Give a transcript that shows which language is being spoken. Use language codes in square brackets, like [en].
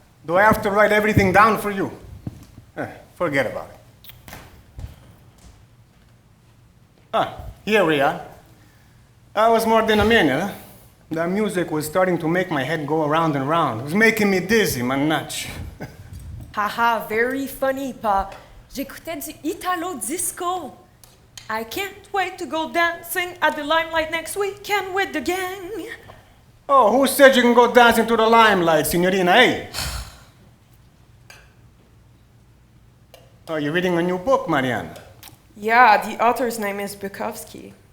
[en] Do I have to write everything down for you? Forget about it. Here we are. That was more than a minute, huh? The music was starting to make my head go around and round. It was making me dizzy, manach. Haha, very funny, Pa. [fr] J'écoutais du Italo disco. [en] I can't wait to go dancing at the limelight next weekend with the gang. Oh, who said you can go dancing to the limelight, signorina, eh? Oh, you're reading a new book, Mariana? Yeah, the author's name is Bukowski.